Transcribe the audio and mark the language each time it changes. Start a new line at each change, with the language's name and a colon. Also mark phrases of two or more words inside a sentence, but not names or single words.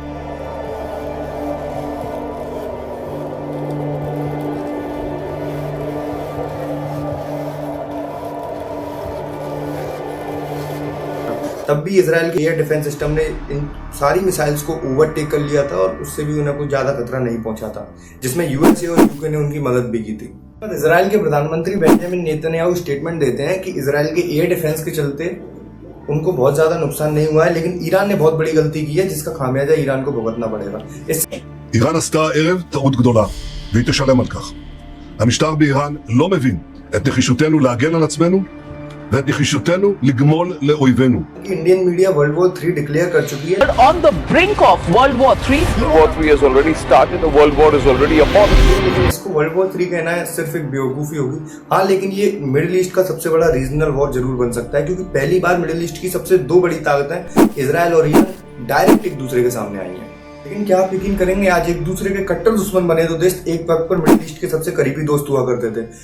Hindi: तब भी इजराइल के
English: air defense system
Hindi: ने इन सारी मिसाइल्स को ओवरटेक कर लिया था और उससे भी उन्हें कुछ ज्यादा खतरा नहीं पहुंचा था, जिसमें यूएसए और यूके ने उनकी मदद भी की थी। पर इजराइल के प्रधानमंत्री बेंजामिन नेतन्याहू स्टेटमेंट देते हैं कि इजराइल के
English: air defense
Hindi: के चलते उनको बहुत ज्यादा नुकसान नहीं हुआ है, लेकिन ईरान ने बहुत बड़ी गलती की है जिसका खामियाजा ईरान को भुगतना पड़ेगा।
Hebrew: איראן עשתה הערב טעות גדולה, והיא תשלם על כך. המשטר באיראן לא מבין את נחישותנו להגן על עצמנו ואת נחישותנו לגמול לאויבינו.
English: Indian media
Hindi: वर्ल्ड वॉर 3 डिक्लेयर कर चुकी है।
English: On the brink of World War 3. World War 3 has already started. The World War is already upon us.
Hindi: लेकिन इसको वर्ल्ड वॉर 3 कहना है सिर्फ एक बेवकूफी होगी। हाँ, लेकिन ये मिडिल ईस्ट का सबसे बड़ा
English: regional war
Hindi: जरूर बन सकता है, क्योंकि पहली बार मिडिल ईस्ट की सबसे 2 बड़ी ताकतें इजराइल और ईरान डायरेक्ट एक दूसरे के सामने आई हैं। लेकिन क्या आप यकीन करेंगे, आज एक दूसरे के कट्टर दुश्मन बने तो देश एक वक्त पर मिडिल ईस्ट के सबसे करीबी दोस्त हुआ करते थे।